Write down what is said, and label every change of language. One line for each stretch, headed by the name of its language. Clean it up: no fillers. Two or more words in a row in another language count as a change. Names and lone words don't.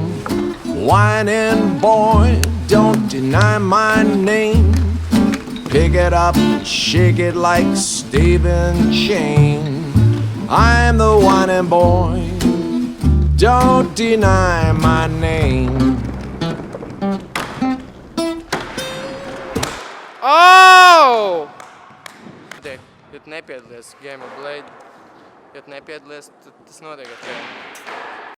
English: Whining boy, don't deny my name. Pick it up, shake it like Stephen Chain. I'm the whining boy, don't deny my name. Oh!
Latvian: Ja tu nepiedalies Game of Blade, ja tu nepiedalies, tad tas notiek ar tevi.